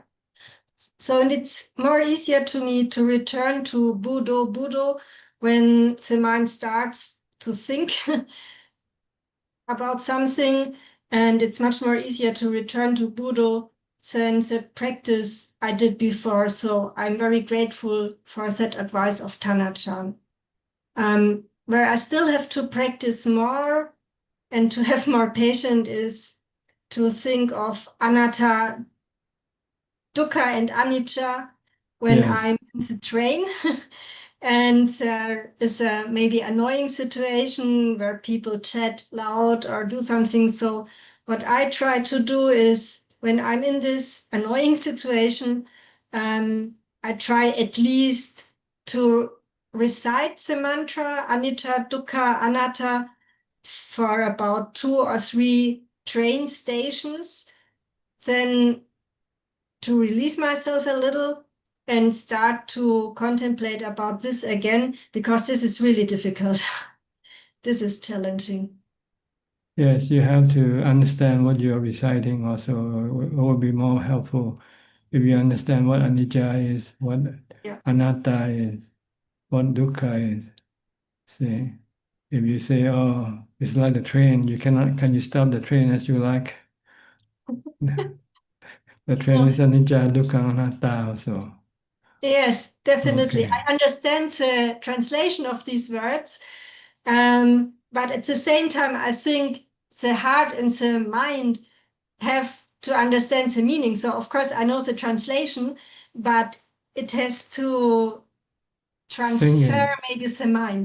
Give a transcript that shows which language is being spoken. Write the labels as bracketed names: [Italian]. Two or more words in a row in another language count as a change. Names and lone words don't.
[English] So, and it's more easier to me to return to Buddha, Buddha when the mind starts to think about something, and it's much more easier to return to Buddha than the practice I did before. So I'm very grateful for that advice of Tanachan. Where I still have to practice more and to have more patience is to think of [Pali] anatta, dukkha, [English] and anicca when Yes. I'm in the train. And there is a maybe annoying situation where people chat loud or do something. So what I try to do is when I'm in this annoying situation, I try at least to recite the mantra [Pali] anicca, dukkha, anatta [English] for about 2 or 3 train stations. Then to release myself a little and start to contemplate about this again, because this is really difficult. This is challenging. Yes, you have to understand what you're reciting also. It would be more helpful if you understand what anicca is, what anatta is, what dukkha is. See, if you say, oh, it's like the train, can you stop the train as you like? The train is [Pali] anicca, dukkha, anatta [English] also. Yes, definitely. Okay. I understand the translation of these words. But at the same time, I think the heart and the mind have to understand the meaning. So, of course, I know the translation, but it has to transfer maybe the mind.